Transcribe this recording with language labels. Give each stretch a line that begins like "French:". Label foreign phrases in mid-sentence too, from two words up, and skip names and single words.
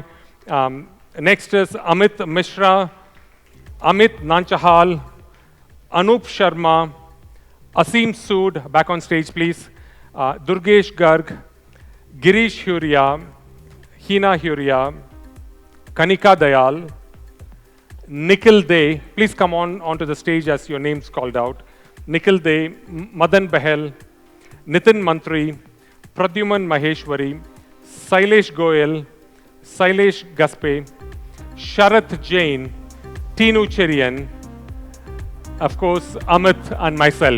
English: Next is Amit Mishra, Amit Nanchahal, Anup Sharma, Asim Sood, back on stage please, Durgesh Garg, Girish Huria, Hina Huria, Kanika Dayal, Nikhil Dey, please come onto the stage as your name's called out. Nikhil Dey, Madan Bahel, Nitin Mantri, Pradyuman Maheshwari, Sailesh Goyal, Sailesh Gaspe, Sharath Jain, Tinu Cherian, of course, Amit and myself.